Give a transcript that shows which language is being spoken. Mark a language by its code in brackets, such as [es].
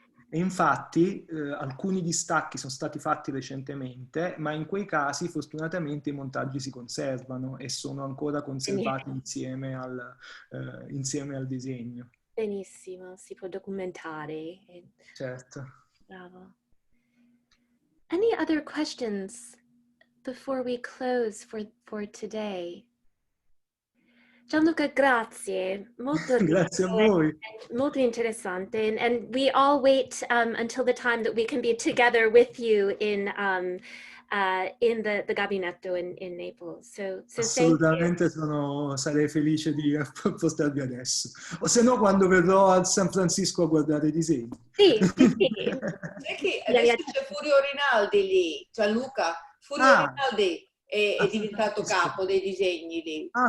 [it] E infatti alcuni distacchi sono stati fatti recentemente, ma in quei casi fortunatamente i montaggi si conservano e sono ancora conservati insieme al disegno. Benissimo, si può documentare. Certo. Bravo. [en] Any other questions before we close for today? [it] Gianluca, grazie. Molto grazie a voi. Molto interessante. [en] And we all wait until the time that we can be together with you in the gabinetto in Naples. So [it] assolutamente sarei felice di portarvi adesso. O se no, quando verrò a San Francisco a guardare i disegni. Sì. Sai che adesso c'è Furio Rinaldi lì, Gianluca. Furio Rinaldi è diventato capo dei disegni lì.